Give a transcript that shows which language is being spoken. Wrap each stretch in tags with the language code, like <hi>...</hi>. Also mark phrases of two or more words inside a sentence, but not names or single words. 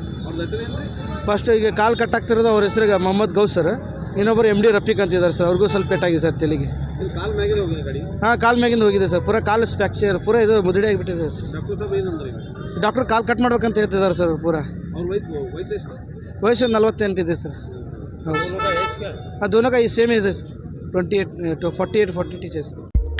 <kn>ಫಸ್ಟ್ ಈಗ ಕಾಲು ಕಟ್ಟಾಗ್ತಿರೋದು ಅವ್ರ ಹೆಸರಿಗೆ ಮೊಹಮ್ಮದ್ ಗೌಸ್ ಸರ್. ಇನ್ನೊಬ್ಬರು MD ರಫೀಕ್ ಅಂತಿದ್ದಾರೆ ಸರ್. ಅವ್ರಿಗೂ ಸ್ವಲ್ಪ ಪೇಟಾಗಿದೆ ಸರ್ ತಲೆಗೆ. ಹಾಂ, ಕಾಲು ಮ್ಯಾಗಿಂದ ಹೋಗಿದೆ ಸರ್. ಪೂರ ಕಾಲು ಫ್ರ್ಯಾಕ್ಚರ್, ಪೂರ ಇದು ಮುದುಡಿ ಆಗಿಬಿಟ್ಟಿದೆ ಸರ್. ಡಾಕ್ಟ್ರು ಕಾಲು ಕಟ್ ಮಾಡ್ಬೇಕಂತ ಹೇಳ್ತಿದ್ದಾರೆ ಸರ್. ಪೂರ ವಯಸ್ಸು 48 ಇದೆ ಸರ್. ಹೌದು,</kn> <hi>दोनों का</hi> <en>same age</en> <hi>है सर. 48 48 है सर.</hi>